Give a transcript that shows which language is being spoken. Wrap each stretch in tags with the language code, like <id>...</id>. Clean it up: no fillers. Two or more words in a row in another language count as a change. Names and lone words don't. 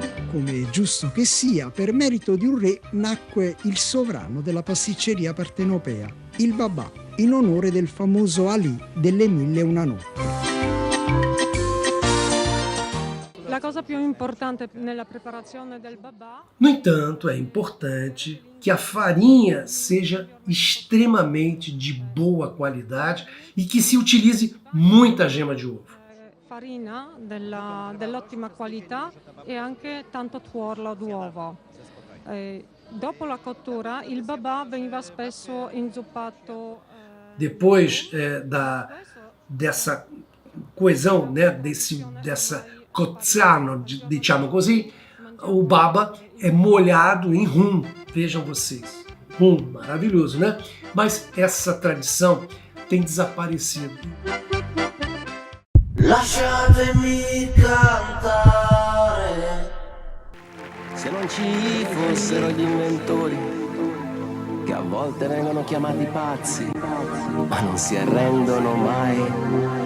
<it>Come è giusto che sia, per merito di un re nacque il sovrano della pasticceria partenopea, il babà, in onore del famoso Ali delle 1001 notti. La cosa più importante nella preparazione del babà.</it> <pt>No entanto, é importante que a farinha seja extremamente de boa qualidade e que se utilize muita gema de ovo.</pt> <it>Farina dell'ottima qualità e anche tanto tuorlo d'uovo. Dopo la cottura il babà veniva spesso inzuppato.</it> <pt>Depois dessa coesão, né, dessa cozzano,</pt> <it>diciamo così,</it> <pt>o baba é molhado em rum, vejam vocês. Rum, maravilhoso, né? Mas essa tradição tem desaparecido.</pt> <it>Lasciatemi cantare. Se non ci fossero gli inventori, che a volte vengono chiamati pazzi, ma non si arrendono mai.</it>